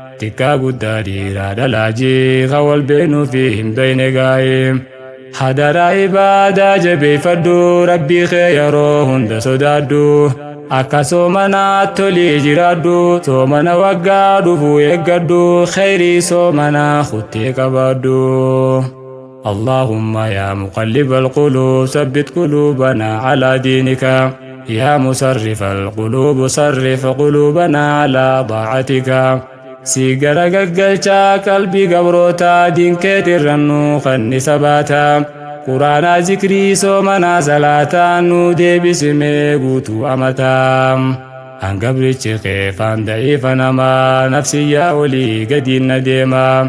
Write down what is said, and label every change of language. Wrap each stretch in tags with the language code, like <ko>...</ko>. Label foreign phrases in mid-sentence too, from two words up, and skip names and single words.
<om>Tikkaa guddaa dhiiraa dhalaajii, kan wal beenuu fi hin beeyne gaaye. Hadaraa ibaadaa jabeeffadhu, Rabbii kee yeroo hunda sodaadhu. Akka soomanaatti tolii jiraadhu, soomana waggaa dhufu eeggadhu, khayrii soomanaa kuttee qabaadhu.</om> <ar>اللهم يا مقلب القلوب ثبت قلوبنا على دينك يا مصرف القلوب صرف قلوبنا على طاعتك.</ar> <om>Si gara gaggalchaa qalbii gabrootaa diin keetirra nu fanni sabaata. Quraanaa zikrii soomanaa salaataa nu deebisimee guutuu amataa. Hangabrichi keefaan da'iifa namaa nafsiyyaa olii gadiin na deema.</om>